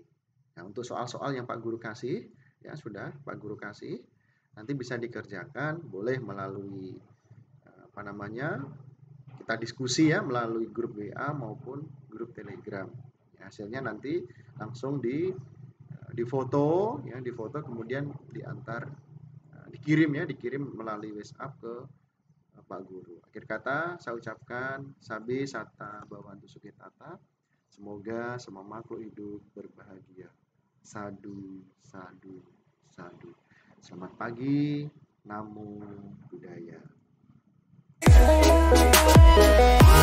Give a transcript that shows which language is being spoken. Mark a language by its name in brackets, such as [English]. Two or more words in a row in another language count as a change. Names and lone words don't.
[Indonesian] Nah, untuk soal-soal yang Pak Guru kasih, ya sudah Pak Guru kasih, nanti bisa dikerjakan, boleh melalui kita diskusi ya melalui grup WA maupun grup Telegram. Ya, hasilnya nanti langsung di foto, ya di foto kemudian dikirim melalui WhatsApp ke Pak Guru. Akhir kata saya ucapkan [Pali] sabi sata bawantu sukitata. [Indonesian] Semoga semua makhluk hidup berbahagia. [Pali] Sadu, sadu, sadu. [Indonesian] Selamat pagi, [Pali] Namo Buddhaya.